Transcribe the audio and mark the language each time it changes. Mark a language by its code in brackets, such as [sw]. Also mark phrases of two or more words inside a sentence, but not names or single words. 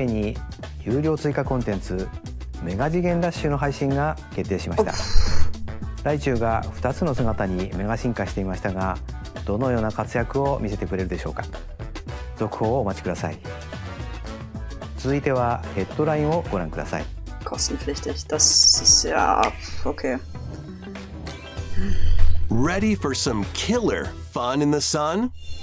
[ja] に有料追加コンテンツメガ次元ダッシュの配信が決定しました。ライチュウが2つの姿にメガ進化していましたが、どのような活躍を見せてくれるでしょうか。続報をお待ちください。続いてはヘッドラインをご覧ください。 [de] Kostenpflichtig. Das ist ja okay. [en] Ready for some killer fun in the sun?